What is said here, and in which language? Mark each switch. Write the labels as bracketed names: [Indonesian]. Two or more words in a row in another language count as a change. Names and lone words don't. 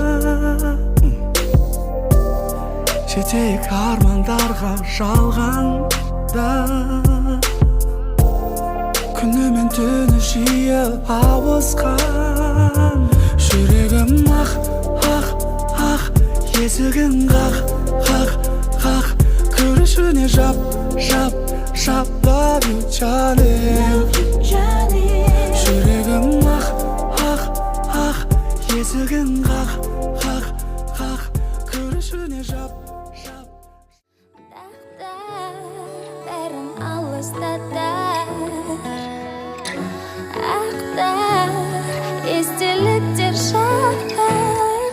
[Kazakh] Жетейік армандарға жалғанда, күні мен түні жиі ауысқан. Жүрегім ақ, ақ, ақ, есігін қақ, қақ, қақ, көрішіне жап, жап, жап, [English] love you, Johnny. [Kazakh] Жүрегім ақ, ақ, ақ, есігін қақ, қақ, қақ, көрішіне жап, жап. Бәрін алыстатар, ақтар, естеліктер шақтар.